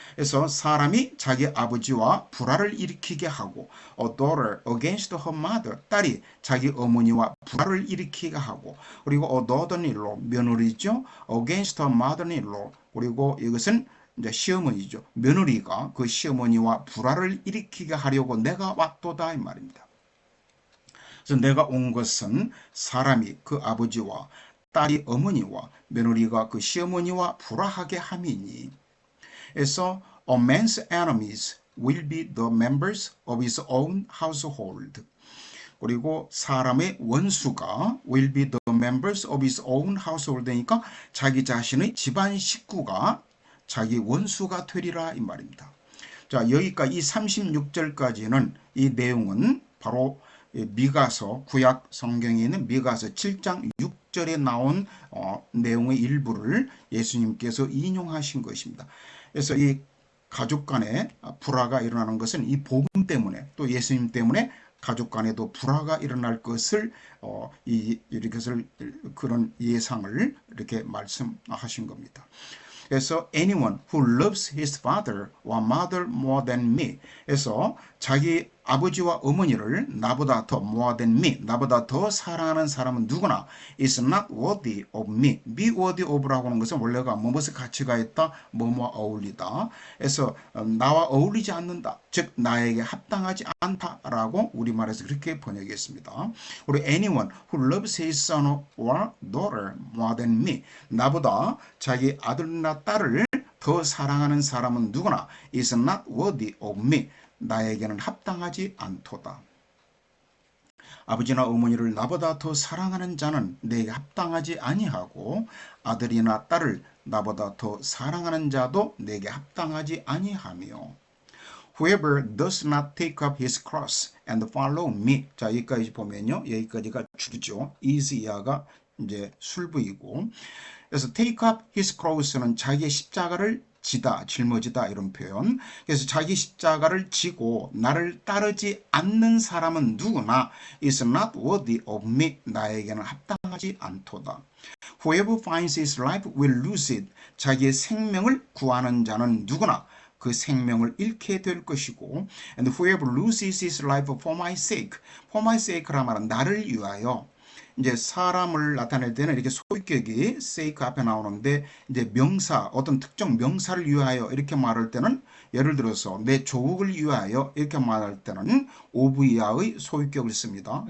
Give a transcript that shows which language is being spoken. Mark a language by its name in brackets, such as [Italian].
[Korean] 그래서 사람이 자기 아버지와 불화를 일으키게 하고, [English] a daughter against her mother, [Korean] 딸이 자기 어머니와 불화를 일으키게 하고, 그리고 [English] a daughter-in-law, [Korean] 며느리죠, [English] against her mother-in-law, [Korean] 그리고 이것은 이제 시어머니죠. 며느리가 그 시어머니와 불화를 일으키게 하려고 내가 왔도다 이 말입니다. 그래서 내가 온 것은 사람이 그 아버지와 딸이 어머니와 며느리가 그 시어머니와 불화하게 함이니. 그래서 [English] a man's enemies will be the members of his own household. [Korean] 그리고 사람의 원수가 [English] will be the members of his own household [Korean] 니까 자기 자신의 집안 식구가 자기 원수가 되리라 이 말입니다. 자, 여기까지 이 36절까지는 이 내용은 바로 미가서 구약 성경에 있는 미가서 7장 6절에 나온 내용의 일부를 예수님께서 인용하신 것입니다. 그래서 이 가족 간에 불화가 일어나는 것은 이 복음 때문에 또 예수님 때문에 가족 간에도 불화가 일어날 것을 이것을 그런 예상을 이렇게 말씀하신 겁니다. 그래서 [English] anyone who loves his father or mother more than me. [Korean] 그래서 자기 아버지와 어머니를 나보다 더 [English] more than me, [Korean] 나보다 더 사랑하는 사람은 누구나 [English] is not worthy of me. [Korean] be worthy of라고 하는 것은 원래가 무엇에 가치가 있다, 뭐뭐 어울리다. 그래서 나와 어울리지 않는다, 즉 나에게 합당하지 않다라고 우리말에서 그렇게 번역했습니다. 그리고 [English] anyone who loves his son or daughter more than me. [Korean] 나보다 자기 아들이나 딸을 더 사랑하는 사람은 누구나 [English] is not worthy of me. [Korean] 나에게는 합당하지 않도다. 아버지나 어머니를 나보다 더 사랑하는 자는 내게 합당하지 아니하고 아들이나 딸을 나보다 더 사랑하는 자도 내게 합당하지 아니하며 [English] Whoever does not take up his cross and follow me. [Korean] 자, 여기까지 보면요. 여기까지가 주죠. is 이하가 이제 술부이고. 그래서 take up his cross는 자기의 십자가를 지다, 짊어지다 이런 표현. 그래서 자기 십자가를 지고 나를 따르지 않는 사람은 누구나 [English] is not worthy of me. [Korean] 나에게는 합당하지 않도다. [English] Whoever finds his life will lose it. [Korean] 자기의 생명을 구하는 자는 누구나 그 생명을 잃게 될 것이고 [English] and whoever loses his life for my sake. for my sake [Korean] 라 말은 나를 위하여. 이제 사람을 나타낼 때는 이렇게 소유격이 sake 앞에 나오는데 이제 명사, 어떤 특정 명사를 위하여 이렇게 말할 때는 예를 들어서 내 조국을 위하여 이렇게 말할 때는 of 이하의 소유격을 씁니다.